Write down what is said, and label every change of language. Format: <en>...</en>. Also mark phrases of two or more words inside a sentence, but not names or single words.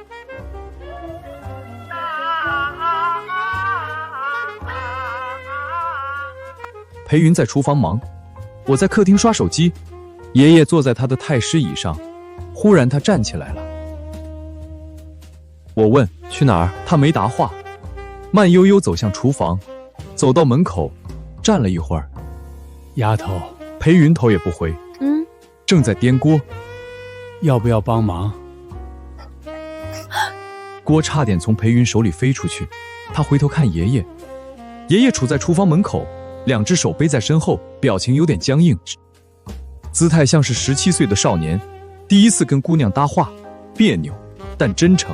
<zh>裴雲在廚房忙，我在客廳刷手機。爺爺坐在他的太師椅上，忽然他站起來了。我問去哪兒，他沒答話，慢悠悠走向廚房，走到門口，站了一會兒。丫頭，裴雲頭也不回，正在顛鍋，要不要幫忙？鍋差點從裴雲手裡飛出去，他回頭看爺爺，爺爺處在廚房門口，兩隻手背在身後，表情有點僵硬，姿態像是17歲的少年，第一次跟姑娘搭話，彆扭但真誠。</zh>